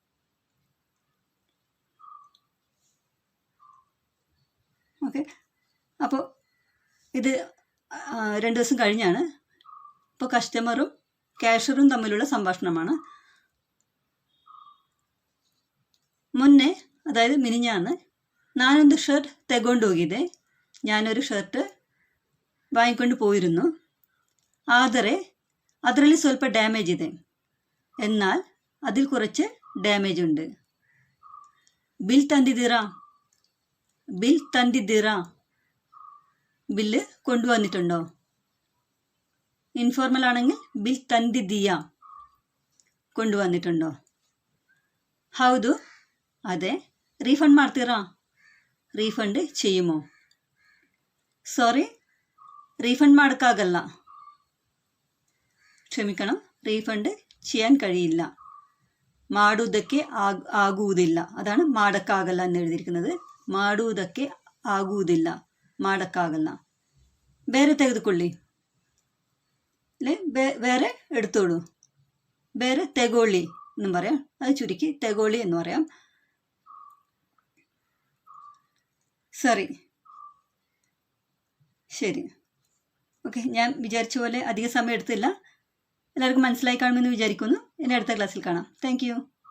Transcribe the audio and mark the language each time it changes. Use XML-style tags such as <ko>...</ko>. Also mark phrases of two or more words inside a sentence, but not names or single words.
<ml>ഓക്കെ, അപ്പോൾ ഇത് 2 ദിവസം കഴിഞ്ഞാണ്. ഇപ്പോൾ കസ്റ്റമറും ക്യാഷ്യറും തമ്മിലുള്ള സംഭാഷണമാണ്. മുന്നേ, അതായത് മിനിഞ്ഞാന്ന്</ml> <kn>ನಾನೊಂದು ಷರ್ಟ್ ತೆಗೊಂಡು ಹೋಗಿದೆ.</kn> <ml>ഞാനൊരു ഷർട്ട് വാങ്ങിക്കൊണ്ട് പോയിരുന്നു.</ml> <kn>ಆದರೆ ಅದರಲ್ಲಿ ಸ್ವಲ್ಪ ಡ್ಯಾಮೇಜ್ ಇದೆ.</kn> <ml>എന്നാൽ അതിൽ കുറച്ച് ಡ್ಯಾಮೇಜ್ ഉണ്ട്.</ml> <kn>ಬಿಲ್ ತಂದಿದ್ದೀರಾ? ಬಿಲ್ ತಂದಿದ್ದೀರಾ?</kn> <ml>ബില്ല് കൊണ്ടുവന്നിട്ടുണ്ടോ? ഇൻഫോർമൽ ആണെങ്കിൽ</ml> <kn>ಬಿಲ್ ತಂದಿದ್ದೀಯಾ?</kn> <ml>കൊണ്ടുവന്നിട്ടുണ്ടോ? ಹೌದು, അതെ.</ml> <kn>റീഫണ്ട് ಮಾಡ್ತೀರಾ?</kn> <ml>റീഫണ്ട് ചെയ്യുമോ?</ml> <en>sorry, refund</en> <kn>ಮಾಡೋಕ್ಕಾಗಲ್ಲ.</kn> <ml>ക്ഷമിക്കണം, റീഫണ്ട് ചെയ്യാൻ കഴിയില്ല.</ml> <kn>ಮಾಡುವುದಕ್ಕೆ ಆಗುವುದಿಲ್ಲ.</kn> <ml>അതാണ് ಮಾಡೋಕ್ಕಾಗಲ್ಲ എന്ന് എഴുതിയിരിക്കുന്നത്.</ml> <kn>ಮಾಡುವುದಕ್ಕೆ ಆಗುವುದಿಲ್ಲ, ಮಾಡೋಕ್ಕಾಗಲ್ಲ. ಬೇರೆ ತೆಗೆದುಕೊಳ್ಳಿ,</kn> <ml>അല്ലേ? വേറെ എടുത്തോളൂ.</ml> <kn>ಬೇರೆ ತೆಗೊಳ್ಳಿ</kn> <ml>എന്നും പറയാം. അത് ചുരുക്കി ತೆಗೊಳ್ಳಿ എന്ന് പറയാം. ശരി. ഓക്കെ, ഞാൻ വിചാരിച്ച പോലെ അധിക സമയം എടുത്തില്ല. എല്ലാവർക്കും മനസ്സിലായി കാണുമെന്ന് വിചാരിക്കുന്നു. ഇനി അടുത്ത ക്ലാസ്സിൽ കാണാം.</ml> <en>thank you.</en>